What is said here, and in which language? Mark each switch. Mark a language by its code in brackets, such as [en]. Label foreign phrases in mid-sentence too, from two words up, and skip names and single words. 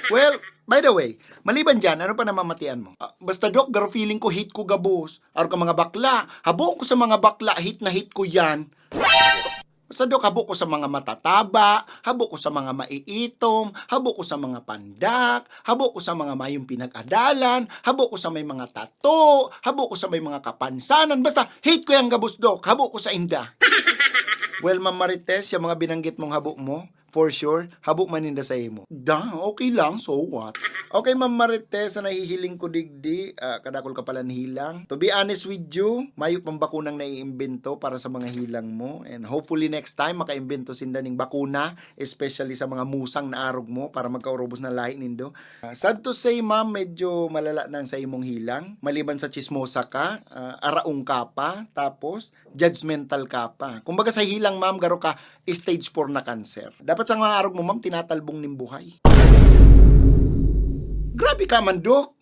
[en] Well, by the way, [bik] maliban dyan, ano pa namamatian mo? Basta dok, garo feeling ko hit ko gabos. Aro ka mga bakla. Habong ko sa mga bakla, hit na hit ko yan. Basta dok, habo ko sa mga matataba, habo ko sa mga maiitom, habo ko sa mga pandak, habo ko sa mga mayong pinag-adalan, habo ko sa may mga tato, habo ko sa may mga kapansanan. Basta, hate ko yung gabos dok, habo ko sa inda. Well, Ma'am Marites, yung mga binanggit mong habo mo, [en] for sure, [bik] habo maninda sa imo. Okay lang, [en] so what? [bik] Okay, Ma'am Marites, na nahihiling ko digdi, kadakol ka pala hilang. [en] To be honest with you, [bik] mayo pang bakunang naiimbento para sa mga hilang mo. [en] And hopefully next time, [bik] makaimbento sinda ning bakuna, especially sa mga musang na arog mo, para magkaurubos na lahi nindo. [en] Sad to say, [bik] Ma'am, medyo malala nang sa imong hilang. Maliban sa chismosa ka, araong ka pa, tapos judgmental ka pa. Kumbaga sa hilang, Ma'am, garo ka stage 4 na cancer. Dapat sa mga arog mo, Ma'am, tinatalbong ning buhay. Grabe ka man, Dok.